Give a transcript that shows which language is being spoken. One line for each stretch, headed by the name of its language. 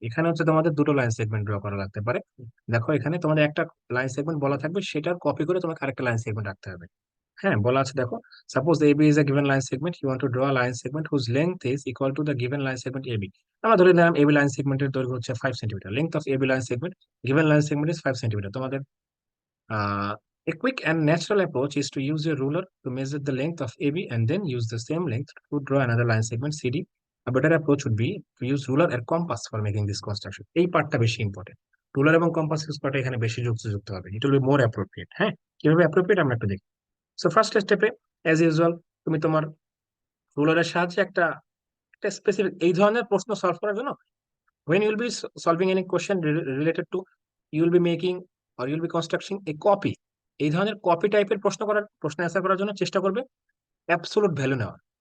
Bangla: এখানে হচ্ছে তোমাদের দুটো লাইন সেগমেন্ট ড্র করা লাগতে পারে। দেখো এখানে তোমাদের একটা লাইন সেগমেন্ট বলা থাকবে, সেটার কপি করে তোমাকে আরেকটা লাইন সেগমেন্ট রাখতে হবে। হ্যাঁ, বলা আছে দেখো,
English: Suppose AB is a given line segment, you want to draw a line segment whose length is equal to the given line segment AB.
Bangla: আমরা ধরে নিলাম এবি লাইন সেগমেন্টের দৈর্ঘ্য হচ্ছে 5 centimetre,
English: Length of AB line segment given line segment is 5 centimetre.
Bangla: তোমাদের
English: a quick and natural approach is to use your ruler to measure the length of AB and then use the same length to draw another line segment CD. A better approach would be to use ruler and compass for making this construction.
Bangla: এই পার্টটা বেশি important, ruler এবং compass use করাটা এখানে বেশি যুক্ত হবে,
English: It will be more appropriate.
Bangla: হ্যাঁ, কিভাবে অ্যাপ্রোপ্রিয়েট আমরা একটু দেখি। সো ফার্স্ট স্টেপে অ্যাজ ইউজুয়াল তুমি তোমার রুলারের সাহায্যে একটা একটা স্পেসিফিক এই ধরনের প্রশ্ন সলভ করার জন্য,
English: when you will be solving any question related to, you will be making or you will be constructing a copy,
Bangla: এই ধরনের কপি টাইপের প্রশ্ন অ্যান্সার করার জন্য চেষ্টা করবে অ্যাবসোলুট ভ্যালু নেওয়ার।